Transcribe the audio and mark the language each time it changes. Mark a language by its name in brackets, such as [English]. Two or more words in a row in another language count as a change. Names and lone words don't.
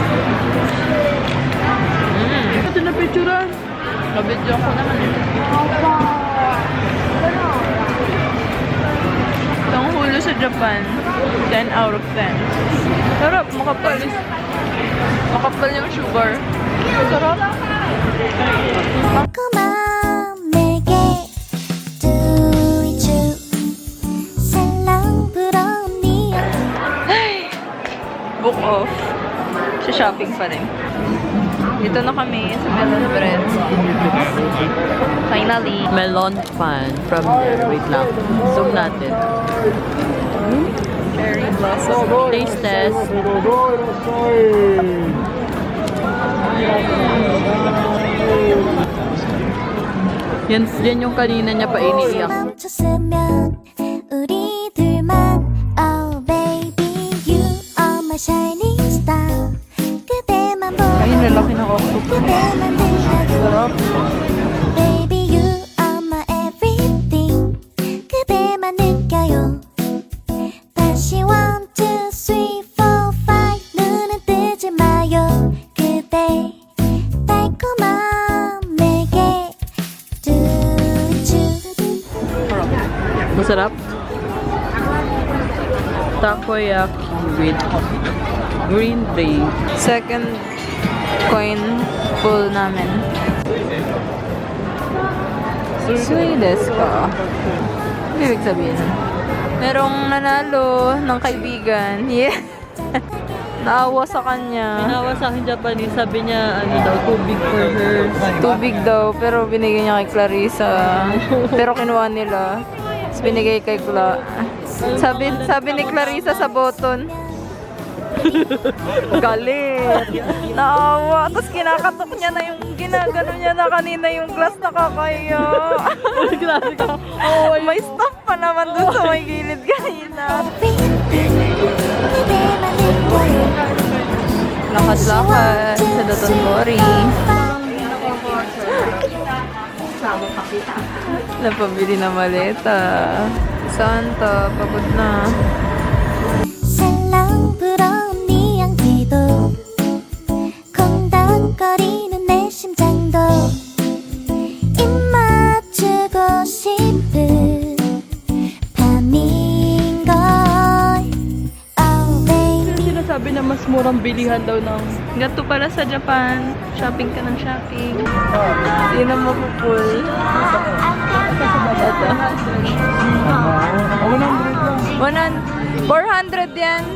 [Filipino] Ito na picturean. Nabidyo ko naman. Itong hulo sa Japan, [English] 10 out of 10. [Filipino] Sarap, makapal. Makapal yung sugar. Sarap. [Korean] 달콤한 내게 두이주 살랑 불어오니 [Filipino] Book off. Sa shopping pa rin. Dito na kami sa melon bread. Finally. [English] Melon fan from there. [Filipino] Wait lang. Zoom natin. [English] Cherry blossom. Taste test. [Filipino] Yan yung kanina niya pa iniiyak. [Korean] 멈췄으면 우리 둘만 [English] Oh baby you are my shining star [Korean] 그대만 [Filipino] Ayun, [Korean] 보여 [Filipino] lalaki na ako. [Korean] 그대만 들려요 [Filipino] Sarap. [English] Baby you are my everything [Korean] 그대만 느껴요 다시 [English] one two three four five [Korean] 눈은 뜨지 마요 그대 달콤한 내게 두주 [Filipino] Masarap. Takoyaki [English] with green drink. Second coin pull namin. [Japanese] Sui desu ka? [Filipino] Ano ibig sabihin? Merong nanalo ng kaibigan. Yeah. Naawa sa kanya. Ginawa sa akin Japanese, sabi niya, ano daw, [English] too big for her. [Filipino] Tubig daw, pero binigay niya kay Clarissa. Pero kinuha nila. Tapos binigay kay Cla. Sabi ni Clarissa sa button. Galit. Naawa. Tapos kinakatok niya na yung ginagano niya na kanina yung glass, nakakaya. Klase ka. May stuff pa naman dun sa may gilid kanina. [Korean] 그대만 느껴요 [Filipino] Lakad-lakad sa Doton Mori. Napabili na maleta. Santa, pagod na. [Korean] 살랑 불어온 네 향기도 콩닥거리는 내 심장도 입 맞추고 싶은 밤인걸 [English] Oh baby [Filipino] Sinasabi na mas murang bilihan daw ng Gato pala sa Japan. Shopping ka ng shopping. Hindi na mapupul. 400 yens.